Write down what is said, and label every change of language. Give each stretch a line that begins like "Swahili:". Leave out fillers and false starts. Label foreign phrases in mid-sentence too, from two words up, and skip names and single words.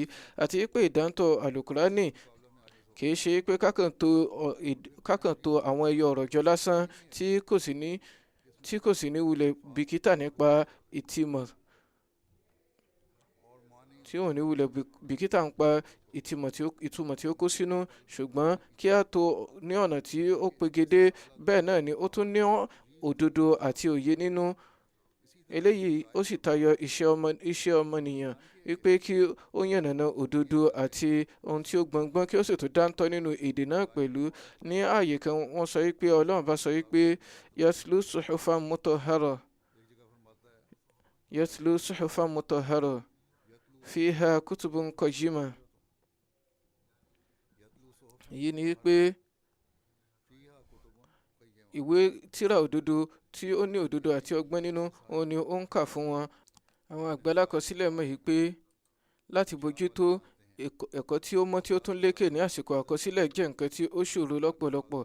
Yoruba: Àti pé ìdántọ́ alukurani kìí ṣe pé kákan tó àwọn ẹyọ ọ̀rọ̀ jọ lásán tí kò sì ní wulẹ̀ bìkítà nípa ìtìmọ̀ tí wọn ò ní wulẹ̀ bìkítà ń pa ìtumọ̀ tí ó kó sínú, ṣùgbọ́n kí a tó ní ọ̀nà tí ó pegedé, bẹ́ẹ̀ náà ni ó tún ní òdodo àti òye nínú. Eléyìí ó sì tayọ iṣẹ́ ọmọnìyàn wípé kí ó yànnàná òdodo àti ohun tí ó gbọngbọ́n, kí ó sì tún dáńtọ́ nínú èdè náà pẹ̀lú. Ní ààyè kan wọ́n sọ wípé Ọlọ́run bá sọ wípé
Arabic: يتلو صحفا مطهرة يتلو صحفا مطهرة فيها كتب قيمة.
Yoruba: Èyí ni wípé ìwé tírà òdodo tí ó ní òdodo àti ọgbọ́n nínú, òun ni ó ń kà fún wọn. Àwọn àgbàlákọsílẹ̀ mọ̀ yìí pé láti bójútó ẹ̀kọ́ tí ó mọ́ tí ó tún lékè ní àsìkò àkọsílẹ̀ jẹ́ nǹkan tí ó ṣòro lọ́pọ̀lọpọ̀.